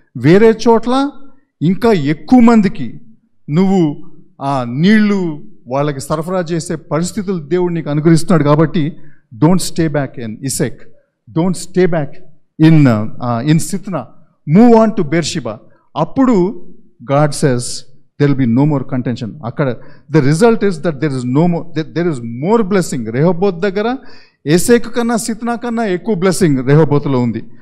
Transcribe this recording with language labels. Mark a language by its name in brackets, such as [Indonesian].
[Telugu] వేరే చోట్ల ఇంకా ఎక్కువ మందికి నువ్వు ఆ నీళ్లు వాళ్ళకి సరఫరా చేసే పరిస్థితులు దేవుడు నీకు అనుగ్రహిస్తున్నాడు. కాబట్టి [English] Don't stay back in Esek, don't stay back in Sitnah, move on to Beersheba. [Telugu] అప్పుడు [English] God says there will be no more contention. [Telugu] అక్కడ [English] the result is that there is no more, there is more blessing. [Telugu] Rehoboth దగ్గర ఏసేకు కన్నా సిత్నా కన్నా ఎక్కువ blessing రెహోబోత్లో ఉంది.